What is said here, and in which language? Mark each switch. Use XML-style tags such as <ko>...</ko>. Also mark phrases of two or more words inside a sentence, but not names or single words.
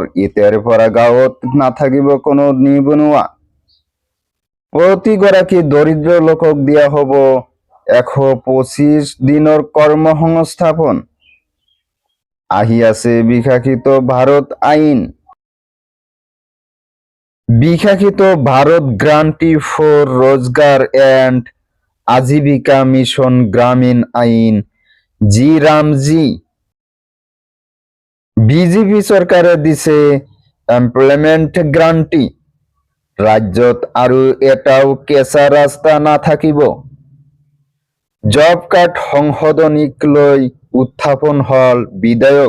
<as>এতিয়াৰ পৰা গাঁৱত নাথাকিব কোনো নিবনুৱা। প্ৰতিগৰাকী দৰিদ্ৰ লোকক দিয়া হ'ব 125 দিনৰ কৰ্মসংস্থাপন। আহি আছে বিকশিত ভাৰত আইন। বিকশিত ভারত গ্যারান্টি ফর রোজগার এন্ড আজীবিকা মিশন গ্রামীণ আইন জি রামজি। বিজেপি চৰকাৰে দিছে</as> <en>employment guarantee.</en> <as>ৰাজ্যত আৰু এটাও কেঁচা ৰাস্তা নাথাকিব।</as> <en>job card</en> <as>সংশোধনীক লৈ উত্থাপন হল বিধায়ক।</as>